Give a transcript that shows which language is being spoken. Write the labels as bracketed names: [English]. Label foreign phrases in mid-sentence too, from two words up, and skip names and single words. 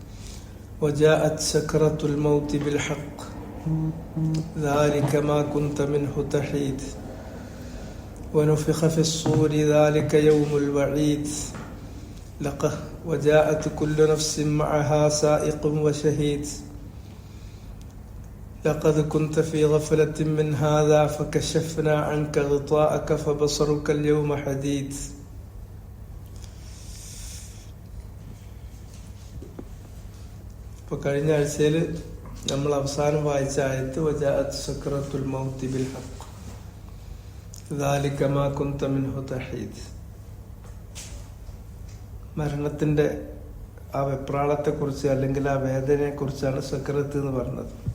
[Arabic] وجاءت سكرة الموت بالحق ذلك ما كنت منه تحيد ونفخ في الصور ذلك يوم الوعيد وجاءت كل نفس معها سائق وشهيد لقد كنت في غفلة من هذا فكشفنا عنك غطاءك فبصرك اليوم حديد. [Malayalam] ഇപ്പോൾ കഴിഞ്ഞ ആഴ്ചയിൽ നമ്മൾ അവസാനം വായിച്ച ആയത്ത് [Arabic] وجاءت سكرة الموت بالحق ذلك ما كنت منه تحيد. [Malayalam] മരണത്തിന്റെ ആ വെപ്രാളത്തെ കുറിച്ച് അല്ലെങ്കിൽ ആ വേദനയെ കുറിച്ചാണ് സക്രത്ത് എന്ന് പറഞ്ഞത്.